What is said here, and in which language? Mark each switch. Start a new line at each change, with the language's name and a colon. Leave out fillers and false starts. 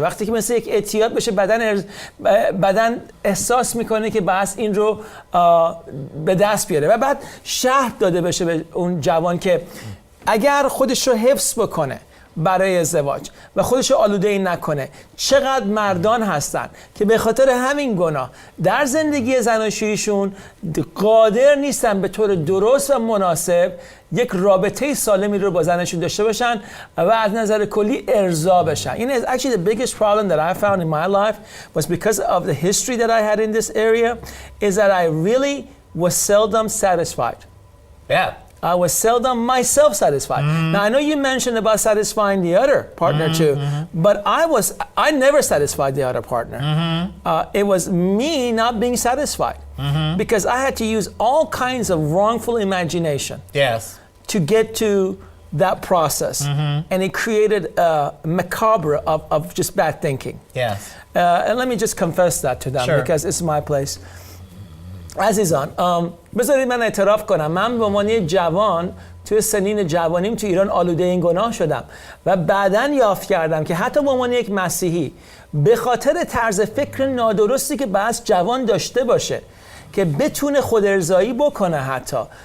Persian: وقتی که مثل یک اعتیاد بشه بدن احساس میکنه که بس این رو به دست بیاره و بعد شرط داده بشه به اون جوان که اگر خودش رو حفظ بکنه برای ازدواج و خودش رو آلوده نکنه، چقدر مردان هستن که به خاطر همین گناه در زندگی زناشوییشون قادر نیستن به طور درست و مناسب یک رابطه سالمی رو با زنشون داشته باشن و از نظر کلی ارضا بشن.
English: این actually the biggest problem that I found in my life was because of the history that I had in this area is that I really was seldom satisfied. Yeah. I was seldom myself satisfied. Now I know you mentioned about satisfying the other partner too, but I never satisfied the other partner. It was me not being satisfied because I had to use all kinds of wrongful imagination. Yes. To get to that process, and it created a macabre of just bad thinking. Yes. And let me just confess that to them because it's my place.
Persian: عزیزان بذارید من اعتراف کنم، من به عنوان جوان توی سنین جوانیم تو ایران آلوده این گناه شدم و بعداً یافت کردم که حتی به عنوان یک مسیحی به خاطر طرز فکر نادرستی که بس جوان داشته باشه که بتونه خود ارضایی بکنه حتی